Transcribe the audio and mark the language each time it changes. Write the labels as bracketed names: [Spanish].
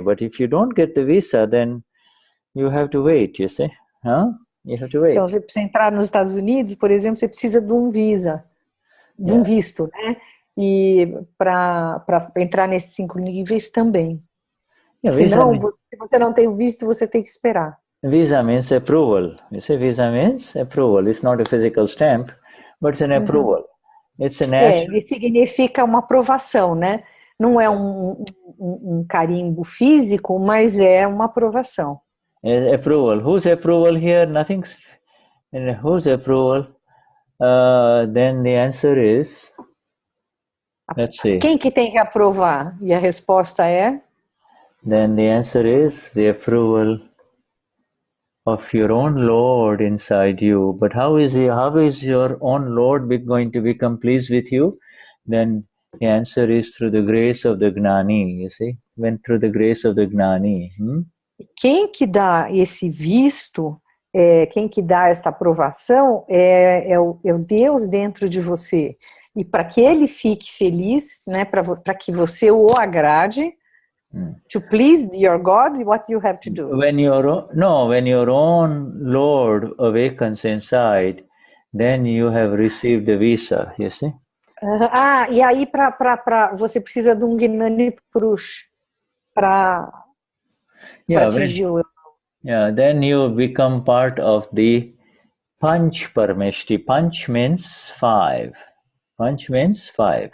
[English] But if you don't get the visa, then you have to wait, you see? You have to wait. [Portuguese] Então, você precisa entrar nos Estados Unidos, por exemplo, você precisa de um visa, de um visto, né? E para entrar nesses 5 níveis também. Senão, se você não tem o visto, você tem que esperar. [English] Visa means approval. You see, visa means approval. It's not a physical stamp, but it's an approval. It's a natural... [Portuguese] ele significa uma aprovação, né? Não é um carimbo físico, mas é uma aprovação. [English] Approval. Whose approval here? Nothing's... Whose approval? Then the answer is... Let's see. [Portuguese] Quem que tem que aprovar? E a resposta é... [English] Then the answer is the approval of your own Lord inside you. But how is your own Lord going to become pleased with you? Then the answer is through the grace of the Gnani, you see? When through the grace of the Gnani. [Portuguese] Quem que dá esse visto, quem que dá essa aprovação é o Deus dentro de você. E para que ele fique feliz, né, para que você o agrade, [English] to please your God, what you have to do? When your own Lord awakens inside, then you have received the visa, you see? [Portuguese] E aí você precisa de um Gnani Purush para atingir o... [English] then you become part of the Panch Parameshti. Panch means 5. Panch means 5.